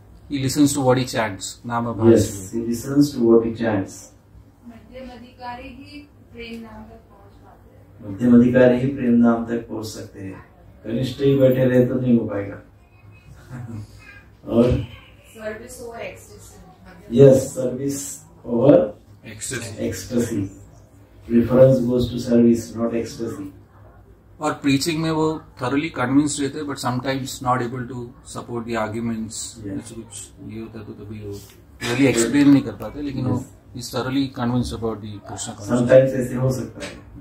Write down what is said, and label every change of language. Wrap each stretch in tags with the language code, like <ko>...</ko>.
<en>he listens to what he chants, नामाभास। Yes, he listens to what he chants.</en> <hi>मध्यम अधिकारी ही प्रेम नाम तक पहुंच पाते हैं। मध्यम अधिकारी ही प्रेम नाम तक पहुंच सकते हैं, कनिष्ठ ही बैठे रहे तो नहीं हो पाएगा। और</hi> <en>Service over ecstasy. Yes, service over ecstasy. Preference goes to service, not ecstasy.</en> <hi>और प्रीचिंग में वो</hi> <en>thoroughly convinced</en> <hi>रहते हैं,</hi> <en>But sometimes not able to support the arguments।</en> <hi>कुछ ये होता है तो कभी वो</hi> <en>really explain</en> <hi>नहीं कर पाते, लेकिन वो</hi> <en>is thoroughly convinced about the Krishna consciousness। Sometimes</en> <hi>ऐसे हो सकता है।</hi>